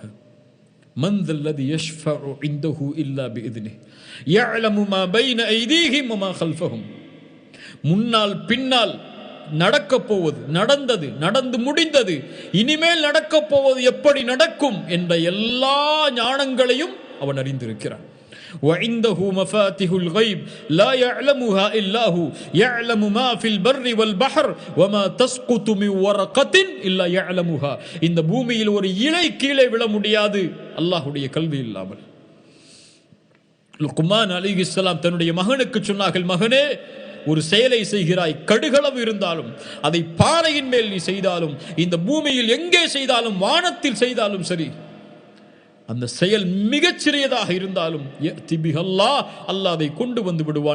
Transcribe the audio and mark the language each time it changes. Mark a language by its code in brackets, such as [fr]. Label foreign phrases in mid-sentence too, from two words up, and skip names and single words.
[ar] من ذا الذي يشفع عنده إلا بإذنه يعلم ما بين أيديهم وما خلفهم. [ta] முன்னால் பின்னால் நடக்கப் போவது, நடந்தது, நடந்து முடிந்தது, இனிமேல் நடக்கப் போவது, எப்படி நடக்கும் என்ற எல்லா ஞானங்களையும் அவன் அறிந்திருக்கிறான். [ar] وعنده مفاتيح الغيب لا يعلمها إلا هو يعلم ما في البر والبحر وما تسقط من ورقة إلا يعلمها. [ta] இந்த பூமியில் ஒரு இலை கீழே விழ முடியாது அல்லாஹ்வுடைய கல்வி இல்லாமல். லுக்மான் அலைஹிஸ்ஸலாம் தன்னுடைய மகனுக்கு சொன்னார்கள், மகனே, ஒரு செயலை செய்கிறாய், கடுகளவு இருந்தாலும், அதை பாறையின் மேல் நீ செய்தாலும், இந்த பூமியில் எங்கே செய்தாலும், வானத்தில் செய்தாலும் சரி, அந்த செயல் மிகச் சிறியதாக இருந்தாலும் அல்லாஹ் அதை கொண்டு வந்து விடுவான்.